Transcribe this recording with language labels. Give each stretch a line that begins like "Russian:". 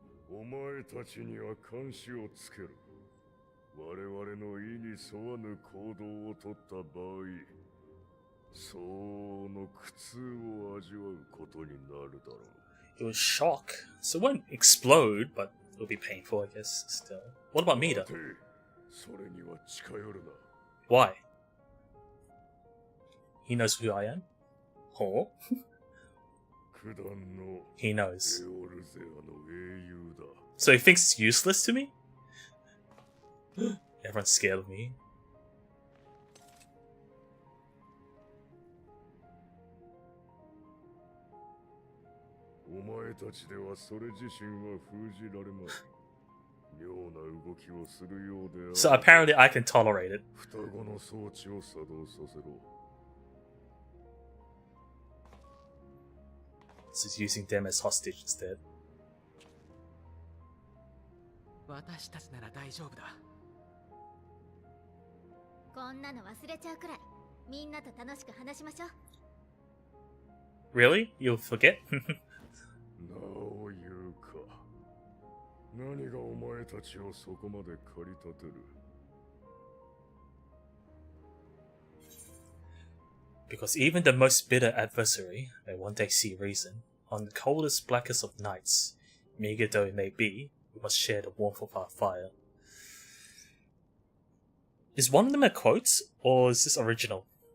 Japanese: お前たちには監視をつける。我々の意に沿わぬ行動をとった場合、相応の苦痛を味わうことになるだろう。
English: It was shock. So it won't explode, but it'll be painful, I guess, still. What about me, though?
Japanese: それには近寄るな。
English: Why? He knows who I am? Huh?
Japanese: 九段の
English: He knows.
Japanese: エオルゼアの英雄だ。
English: So he thinks it's useless to me? Everyone's scared of me.
Japanese: 前たちではそれ自身は封じられまい。妙な動きをするようである。
English: So apparently I can tolerate it.
Japanese: 双子の装置を作動させろ。
English: So he's using them as hostage instead.
Japanese: 私たちなら大丈夫だ。こんなの忘れちゃうくらい、みんなと楽しく話しましょう。
English: Really? You'll forget?
Japanese: なお言うか。何がお前たちをそこまで駆り立てる。
English: Because even the most bitter adversary may one day see reason. On the coldest, blackest of nights, meager though it may be, we must share the warmth of our fire. Is one of them a quote, or is this original?